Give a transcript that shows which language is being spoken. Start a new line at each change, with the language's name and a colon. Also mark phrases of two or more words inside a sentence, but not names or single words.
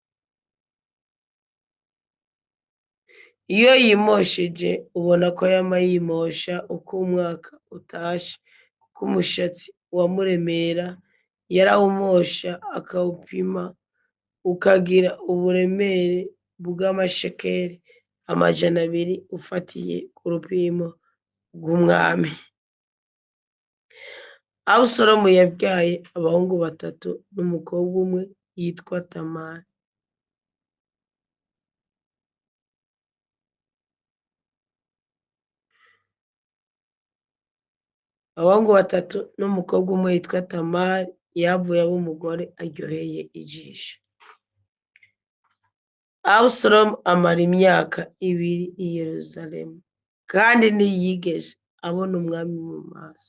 Rundi: Iyo yimosheje ubona ko yama yimosha uko umwaka utashe, kuko umushatsi wamuremera yarawumosha akawupima ukagira uburemere bw'amashekeri 200 ufatiye ku rupimo rw'umwami. Abusalomu yavyaye abahungu 3 n'umukobwa umwe yitwa Tamari. Abahungu 3 n'umukobwa umwe yitwa Tamari yavuye aba umugore aryoheye ijisho. Abusalomu amara imyaka 2 i Yerusalemu, kandi ntiyigeze abona umwami mu maso.